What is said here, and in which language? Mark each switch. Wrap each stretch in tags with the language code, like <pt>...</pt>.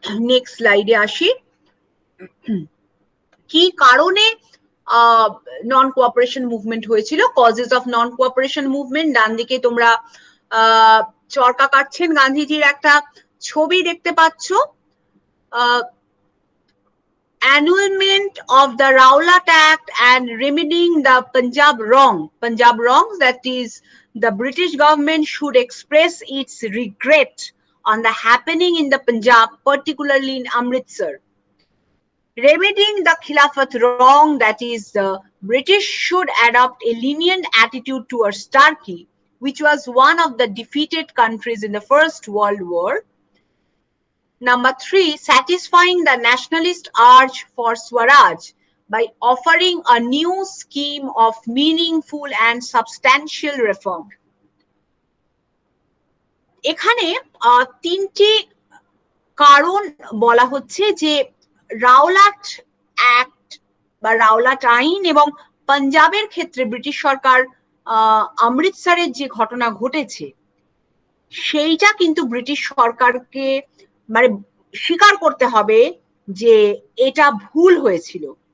<bn>Next স্লাইডে আসি। কি কারণে নন কোঅপারেশন মুভমেন্ট হয়েছিল?</bn> <en>Causes of non cooperation movement.</en> <bn>ডান দিকে তোমরা চরকা কাটছেন গান্ধীজির একটা ছবি দেখতে পাচ্ছ।</bn> <en>Annulment of the Rowlatt Act and remedying the Punjab wrongs, that is, the British government should express its regret on the happening in the Punjab, particularly in Amritsar. Remedying the Khilafat wrong, that is, the British should adopt a lenient attitude towards Turkey, which was one of the defeated countries in the First World War. Number 3, satisfying the nationalist urge for Swaraj by offering a new scheme of meaningful and substantial reform.</en> <bn>এখানে তিনটি কারণ বলা হচ্ছে যে Rowlatt act বা Rowlatt আইন এবং পাঞ্জাবের ক্ষেত্রে ব্রিটিশ সরকার অমৃতসরের যে ঘটনা ঘটেছে সেইটা কিন্তু ব্রিটিশ সরকারকে মানে স্বীকার করতে হবে যে এটা ভুল হয়েছিল।</bn>